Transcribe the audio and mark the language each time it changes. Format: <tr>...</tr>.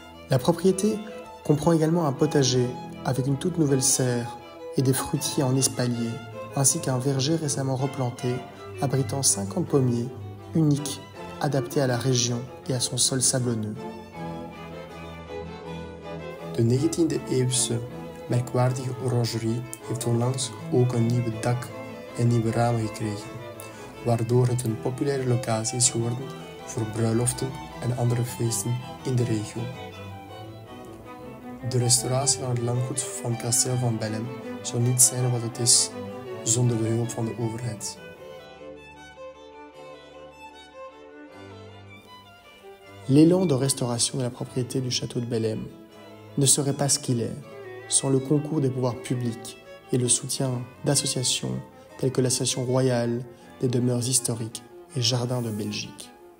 <fr>La propriété comprend également un potager avec une toute nouvelle serre et des fruitiers en espalier, ainsi qu'un verger récemment replanté abritant 50 pommiers, uniques, adaptés à la région et à son sol sablonneux.</fr> <nl>De 19e-eeuwse merkwaardige orangerie heeft onlangs ook een nieuw dak en nieuwe ramen gekregen, waardoor het een populaire locatie is geworden voor bruiloften en andere feesten in de regio. De restauratie van het landgoed van Kasteel van Bellem zou niet zijn wat het is zonder de hulp van de overheid.</nl> <fr>L'élan de restauration de la propriété du château de Bellem ne serait pas ce qu'il est sans le concours des pouvoirs publics et le soutien d'associations telles que l'Association royale des demeures historiques et jardins de Belgique.</fr>